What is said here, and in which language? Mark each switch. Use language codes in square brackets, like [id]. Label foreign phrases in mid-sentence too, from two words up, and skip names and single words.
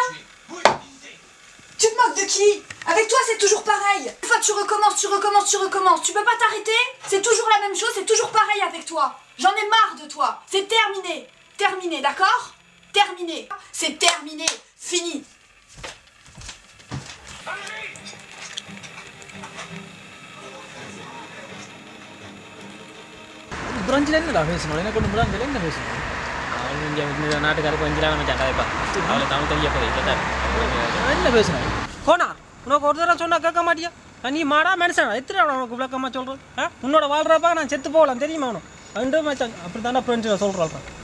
[fr] Oui, idée. Tu te moques de qui? Avec toi c'est toujours pareil. Une fois tu recommences. Tu peux pas t'arrêter? C'est toujours la même chose, c'est toujours pareil avec toi. J'en ai marre de toi. C'est terminé. Terminé, d'accord? Terminé. C'est terminé. Fini. [ta] பிரெஞ்சில் என்னடா பேசணும் எனக்கு ஒன்று பிராஞ்சில் என்ன பேசணும் அவள் இங்கே இந்த நாட்டுக்காரருக்கு பிரெஞ்சிலான மச்சான் கதைப்பா அவளை தமிழ் தெரிய போய் கேட்டார் என்ன பேசுகிறேன் கோனா உனக்கு ஒரு தடவை சொன்னால் கேட்க மாட்டியா நீ மாடா மனுஷனா எத்தனை உனக்கு விளக்கமாக சொல்கிறேன் உன்னோட வாழ்கிறப்பா நான் செத்து போகலாம் தெரியுமா அவனும் ரெண்டு மச்சான் அப்படி தானே ஃப்ரெண்ட்ஸில் சொல்கிறாள்ப்பா